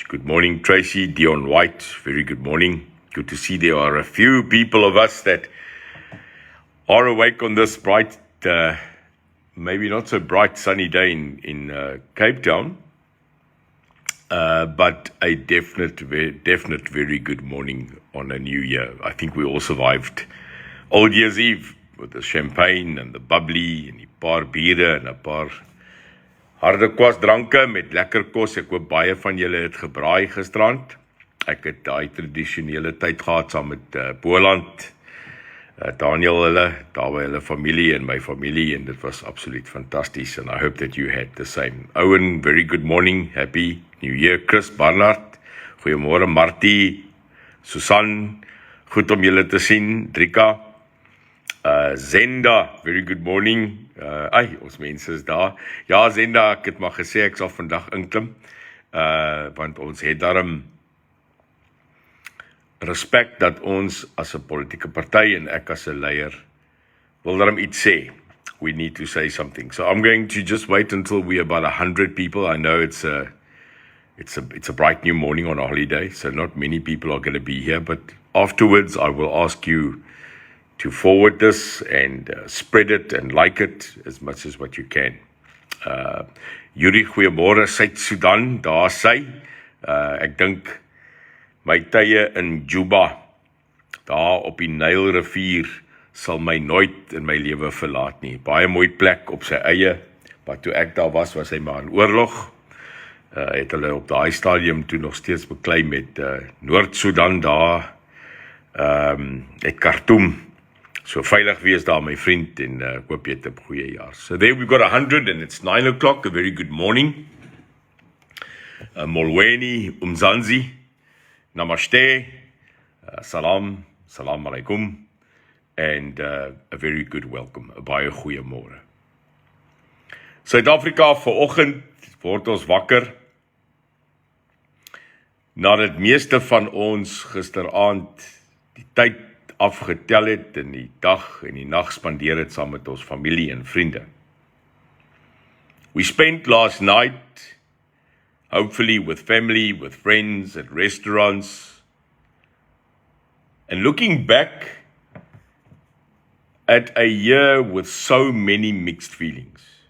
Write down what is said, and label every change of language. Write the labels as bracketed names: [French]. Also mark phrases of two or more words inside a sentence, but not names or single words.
[English] Good morning, Tracy, Dion White, very good morning. Good to see there are a few people of us that are awake on this bright, maybe not so bright sunny day in Cape Town, but a definite very good morning on a new year. I think we all survived Old Year's Eve with the champagne and the bubbly [Afrikaans] en die paar biere en 'n paar harde kwasdranke met lekker kos. Ek hoop baie van julle het gebraai gisterand. Ek het daai tradisionele tyd gehad saam met Boland, Daniel hulle, daar by hulle familie en my familie, en dit was absoluut fantasties, [English] and I hope that you had the same. Owen, very good morning, happy new year. [Afrikaans] Chris Barnard, goeiemôre. Martie, Susan, goed om julle te sien. [English] Drika, Zenda, very good morning. [Afrikaans] Ons mense is daar. Ja, Zenda, ek het maar gesê ek sal vandag inklim, want ons het daarom respek dat ons as 'n politieke party en ek as 'n leier wil daarom iets sê. [English] We need to say something. So I'm going to just wait until we're about 100 people. I know it's a bright new morning on a holiday, so not many people are going to be here, but afterwards I will ask you to forward this and spread it and like it as much as what you can. [Afrikaans] Yuri, goeiemôre, Suid-Sudan, daar sy. Ek dink my tye in Juba, daar op die Nylrivier, sal my nooit in my lewe verlaat nie. Baie mooi plek op sy eie, maar toe ek daar was hy maar in oorlog. Het hulle op daai stadium toe nog steeds beklei met Noord-Sudan daar, het Khartoum. So veilig wees daar, my vriend, en ek hoop jy het 'n goeie jaar. [English] So there we've got 100 and it's 9 o'clock, a very good morning. Molweni, Umzansi, Namaste, [Arabic] سلام عليكم, [English] and a very good welcome, [Afrikaans] 'n baie goeie môre. Suid-Afrika, vanoggend word ons wakker, nadat meeste van ons gisteraand die tyd afgetel het en die dag en die nag spandeer het saam met ons familie en vriende. [English] We spent last night hopefully with family, with friends, at restaurants, and looking back at a year with so many mixed feelings.